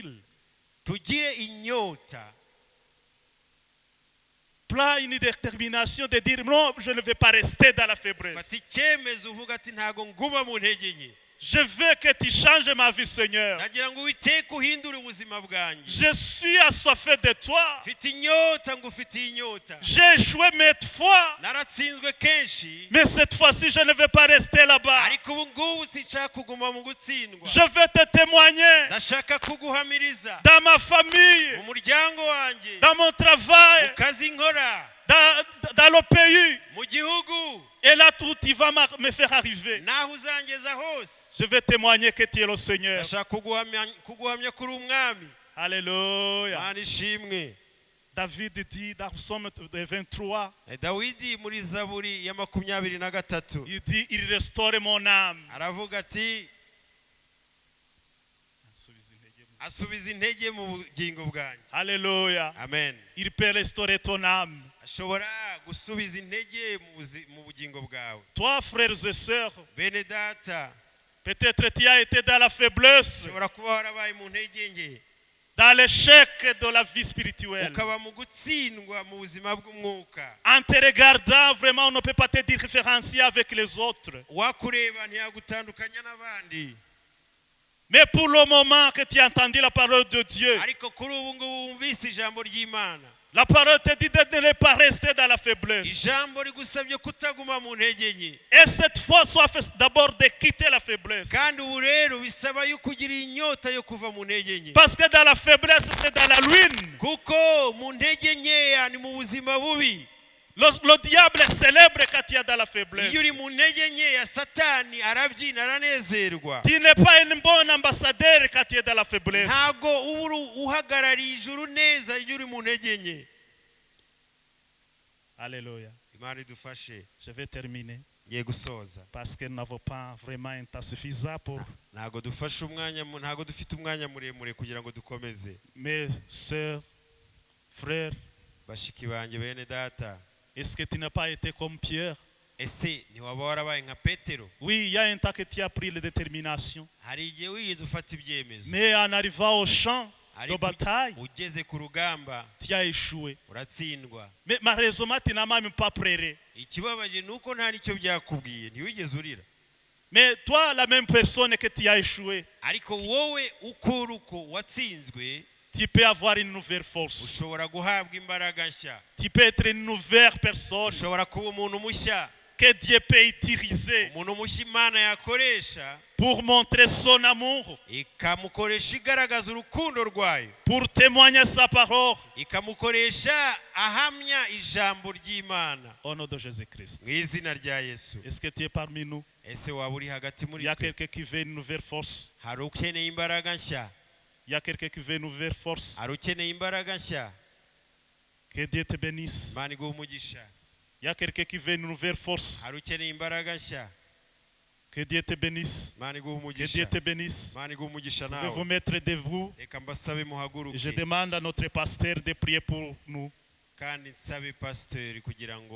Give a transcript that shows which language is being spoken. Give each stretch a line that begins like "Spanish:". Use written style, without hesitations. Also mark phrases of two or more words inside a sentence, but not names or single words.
Kinyarwanda: tugire inyota,
French: plein une détermination de dire non, je ne vais pas rester dans la faiblesse.
Kinyarwanda: fata icyemezo uvuga ati ntago nguma mu ntege nke,
French: Je veux que tu changes ma vie, Seigneur.
Kinyarwanda: nagira ngo Uwiteka uhindure ubuzima bwanjye.
French: Je suis assoiffé de toi.
Kinyarwanda: Mfite inyota, ngufitiye inyota,
French: J'ai joué maintes fois,
Kinyarwanda: naratsinzwe kenshi,
French: mais cette fois-ci, je ne vais pas rester là-bas.
Kinyarwanda: ariko ubu ngubu sinshaka kuguma mu gutsindwa,
French: Je vais te témoigner
Kinyarwanda: ndashaka kuguhamiriza
French: dans ma famille,
Kinyarwanda: mu muryango wanjye,
French: dans mon travail,
Kinyarwanda: mu kazi nkora,
French: dans le pays.
Kinyarwanda: mu gihugu,
French: Et là, tout il va me faire arriver.
Kinyarwanda: naho uzangeza hose,
French: Je vais témoigner que tu es le Seigneur.
Kinyarwanda: ndashaka kuguhamya kuri umwami.
French: Alléluia.
Kinyarwanda: Imana ishimwe.
French: David dit dans Psaume 23,
Kinyarwanda: Dawidi muri Zaburi ya 23
French: il dit, il restaure mon âme.
Kinyarwanda: aravuga ati asubiza intege mu bugingo bwanjye.
French: Alléluia. Amen. Il peut restaurer ton âme.
Kinyarwanda: Ashobora gusubiza intege mu bugingo bwawe.
French: Toi, frères et sœurs,
Kinyarwanda: Bene data,
French: peut-être tu as été dans la faiblesse,
Kinyarwanda: ushobora kuba warabaye mu ntege nke,
French: dans l'échec de la vie spirituelle.
Kinyarwanda: ukaba mu gutsindwa mu buzima bw'umwuka.
French: En te regardant, vraiment, on ne peut pas te différencier avec les autres.
Kinyarwanda: Wakureba ntiyagutandukanya n'abandi.
French: Mais pour le moment que tu as entendu la parole de Dieu,
Kinyarwanda: ariko kuri ubu ngubu wumvise ijambo ry'Imana,
French: la parole te dit de ne pas rester dans la faiblesse.
Kinyarwanda: ijambo rigusabye kutaguma mu ntege nke.
French: Et cette fois, sois fait d'abord de quitter la faiblesse.
Kinyarwanda: Kandi ubu rero bisaba yuko ugira inyota yo kuva mu ntege nke,
French: Parce que dans la faiblesse, c'est dans la ruine.
Kinyarwanda: kuko mu ntege nkeya ni mu buzima bubi.
French: Le diable célèbre quand tu es dans la faiblesse.
Kinyarwanda: Iyo uri mu ntege nkeya satani arabyina aranezerwa.
French: Tu n'es pas un bon ambassadeur quand tu es dans la faiblesse.
Kinyarwanda: ntago uba uhagarariye ijuru neza iyo uri mu ntege nke.
French: Alléluia.
Kinyarwanda: Imana idufashe.
French: Je vais terminer.
Kinyarwanda: Ngiye gusoza
French: Parce que nous n'avons pas vraiment un temps suffisant pour
Kinyarwanda: ntago dufashe umwanya, ntago dufite umwanya muremure kugira ngo dukomeze.
French: mes sœurs, frères.
Kinyarwanda: Bashiki banjye bene data,
French: Est-ce que tu n'as pas été comme Pierre?
Kinyarwanda: ese ntiwaba warabaye nka Petero?
French: Oui, il y a un temps que tu as pris la détermination.
Kinyarwanda: Hari igihe wigeze ufata ibyemezo,
French: Mais en arrivant au champ de bataille,
Kinyarwanda: ugeze ku rugamba
French: tu as échoué.
Kinyarwanda: uratsindwa.
French: Mais malheureusement, tu n'as même pas pleuré.
Kinyarwanda: Ikibabaje ni uko nta nicyo byakubwiye, ntiwigeze urira.
French: Mais toi, la même personne que tu as échoué,
Kinyarwanda: Ariko wowe ukora uko watsinzwe,
French: tu peux avoir une nouvelle force.
Kinyarwanda: ushobora guhabwa imbaraga nshya,
French: Tu peux être une nouvelle personne
Kinyarwanda: ushobora kuba umuntu mushya,
French: que Dieu peut utiliser
Kinyarwanda: umuntu mushya Imana yakoresha
French: pour montrer son amour,
Kinyarwanda: ikamukoresha igaragaza urukundo rwayo,
French: pour témoigner sa parole.
Kinyarwanda: ikamukoresha ahamya ijambo ry'Imana.
French: Au nom de Jésus-Christ.
Kinyarwanda: Mu izina rya Yesu.
French: Est-ce que tu es parmi nous?
Kinyarwanda: Ese waba uri hagati
French: Il
Kinyarwanda: muri
French: y a
Kinyarwanda: twe?
French: quelqu'un qui veut une nouvelle force.
Kinyarwanda: Hari ukeneye imbaraga nshya?
French: Il y a quelqu'un qui veut une nouvelle force.
Kinyarwanda: Hari ukeneye imbaraga nshya?
French: Que Dieu te bénisse.
Kinyarwanda: Imana iguhe umugisha.
French: Il y a quelqu'un qui veut une nouvelle force.
Kinyarwanda: Hari ukeneye imbaraga nshya?
French: Que Dieu te bénisse.
Kinyarwanda: Imana iguhe
French: Que Dieu
Kinyarwanda: umugisha.
French: te bénisse.
Kinyarwanda: Imana iguhe umugisha
French: Pouvez-vous
Kinyarwanda: nawe.
French: mettre debout?
Kinyarwanda: Reka mbasabe
French: Je
Kinyarwanda: muhaguruke,
French: demande à notre pasteur de prier pour nous.
Kinyarwanda: kandi nsabe pasiteri kugira ngo